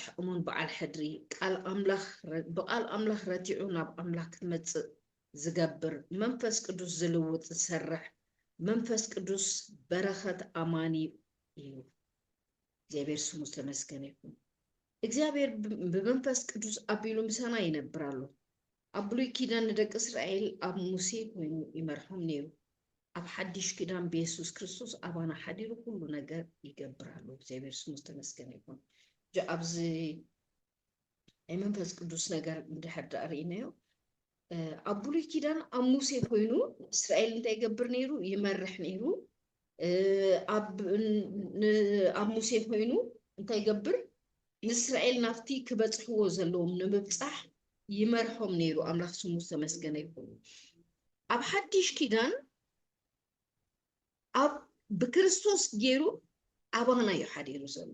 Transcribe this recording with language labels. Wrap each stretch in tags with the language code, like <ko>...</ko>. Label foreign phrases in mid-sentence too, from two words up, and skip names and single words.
<ti>እሙን በዓል ሕድሪ በቃል አምላኽ ረቲዑ ናብ አምላኽ ክትመጽእ ዝገብር መንፈስ ቅዱስ ዝልውጥ ዝሰርሕ መንፈስ ቅዱስ በረኸት አማኒ እዩ እግዚአብሔር ስሙ ተመስገነ ይሁን እግዚአብሔር በመንፈስ ቅዱስ አቢሉ ምሳና ይነብራሉ አብሉይ ኪዳን ደቂ እስራኤል አብ ሙሴ ኮይኑ ይመርሖም ነይሩ አብ ሐዲሽ ኪዳን በኢየሱስ ክርስቶስ አባና ሐዲሩ ሁሉ ነገር ይገብራሉ እግዚአብሔር ስሙ ተመስገነ ይሁን ጃብዚ የመንፈስ ቅዱስ ነገር እንደሐዳ ርኢናዮ አብሉይ ኪዳን አብ ሙሴ ኮይኑ እስራኤል እንታይ ይገብር ነይሩ ይመርሕ ነይሩ አብ ሙሴ ኮይኑ እንታይ ይገብር ንእስራኤል ናፍቲ ክበጽሕዎ ዘለዎም ንምብጻሕ ይመርሖም ነይሩ አምላኽ ስሙ ተመስገነ ይሁን አብ ሐዲሽ ኪዳን በክርስቶስ ገይሩ አባና ይሐዲሩ ዘሎ</ti>